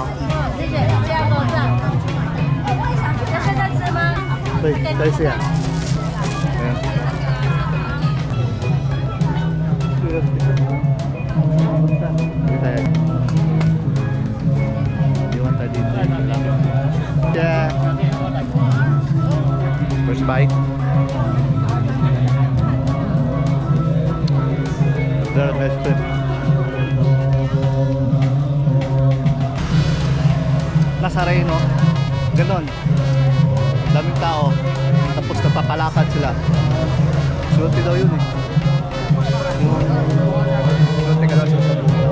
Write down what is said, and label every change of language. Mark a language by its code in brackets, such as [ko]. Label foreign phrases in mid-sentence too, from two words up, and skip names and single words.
[zh] 谢谢，不要够账。要现在吃吗？对，等一下。 [tl] Ayan. Dito tayo. Iwan tayo dito. [en] Yeah. First bite. There, best trip. [tl] Nazareno, ganon. Daming tao. Tapos napapalakad sila. Swerte daw yun eh. Swerte ka daw siya sa buhay.